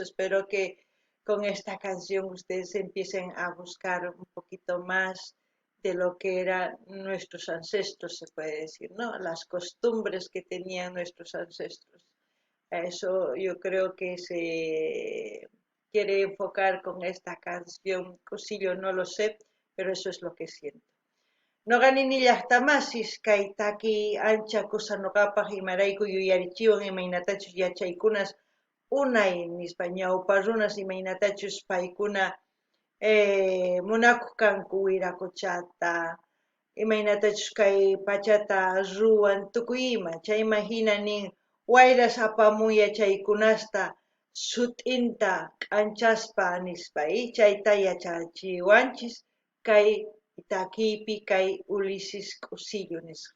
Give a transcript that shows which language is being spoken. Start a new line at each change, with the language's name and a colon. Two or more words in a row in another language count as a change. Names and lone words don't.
Spanish: Espero que con esta canción ustedes empiecen a buscar un poquito más de lo que eran nuestros ancestros, se puede decir, ¿no? Las costumbres que tenían nuestros ancestros. A eso yo creo que se quiere enfocar con esta canción, Cosillo, no lo sé, pero eso es lo que siento.
Quechua: No ganin llaqtamasis kay taki ancha kusanuqapaq imarayku yuyarichiwan imaynatachus yachaykunas unay nispa ñawpa runas imaynatachus paykuna munakuq kanku wiraquchata imaynatachus kay pachata ruwan tukuy ima chayman hina nin wayras apamuy yachaykunasta sut'inta k'anchaspa nispa y chayta yachachiwanchis kay takiypi kay Ulises Q'usillo nisqa.